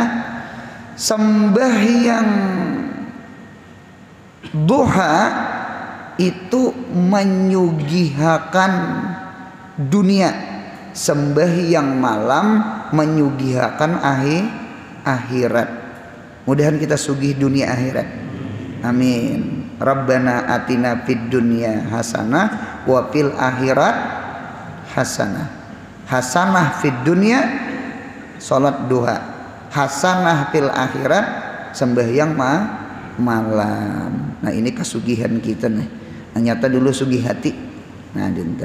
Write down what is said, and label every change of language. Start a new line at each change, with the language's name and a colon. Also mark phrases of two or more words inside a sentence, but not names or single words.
Banjar: Sembahyang duha itu menyugihakan dunia, sembahyang malam menyugihakan akhirat. Mudahan kita sugih dunia akhirat. Amin.
Arabic: ربنا آتنا في الدنيا حسنة وفي الآخرة حسنة. حسنة في الدنيا
Banjar: salat duha,
Arabic: حسنة في الآخرة
Banjar: sembahyang malam. Nah, ini kesugihan kita nih. Nah, nyata dulu sugih hati. Nah, dinta.